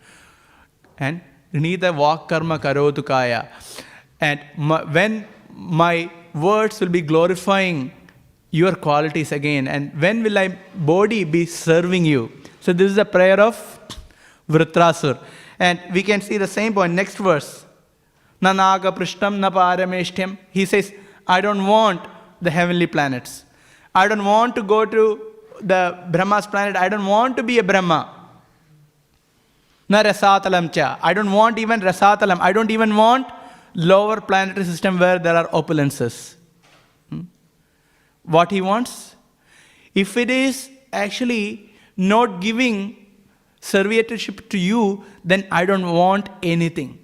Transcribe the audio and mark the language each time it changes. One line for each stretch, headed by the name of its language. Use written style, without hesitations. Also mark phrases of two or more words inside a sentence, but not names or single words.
Sanskrit: And Nita Vak Karma Karotu Kaya.
English: And when my words will be glorifying your qualities again, and when will my body be serving you? So this is the prayer of Vritrasura. And we can see the same point, next verse.
Sanskrit: Na naga prishtam na parameshtyam.
English: He says, I don't want the heavenly planets. I don't want to go to the Brahma's planet. I don't want to be a Brahma.
Sanskrit: Na rasatalam cha.
English: I don't want even rasatalam. I don't even want lower planetary system where there are opulences. What he wants? If it is actually not giving servitorship to you, then I don't want anything.